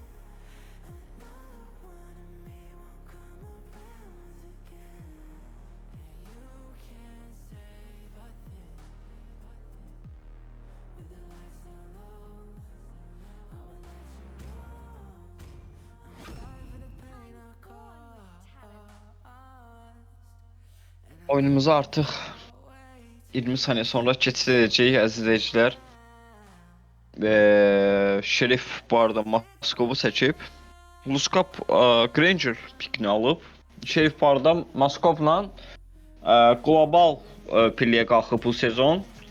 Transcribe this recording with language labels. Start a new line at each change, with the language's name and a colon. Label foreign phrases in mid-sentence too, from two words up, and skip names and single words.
English: Another one of me won't come around again. And you can't save a thing. With the lights down low, I'ma let you know. I'm sorry for the pain I caused.
Azerbaijani: Oyunumuzu artıq 20 saniye sonra keçid edəcəyik əziz izləyicilər. Şerif bu arada Moskovu seçib. Luskap Granger pikini alıb. Şerif bu arada Moskovla qlobal pilliyə qalxıb bu sezon.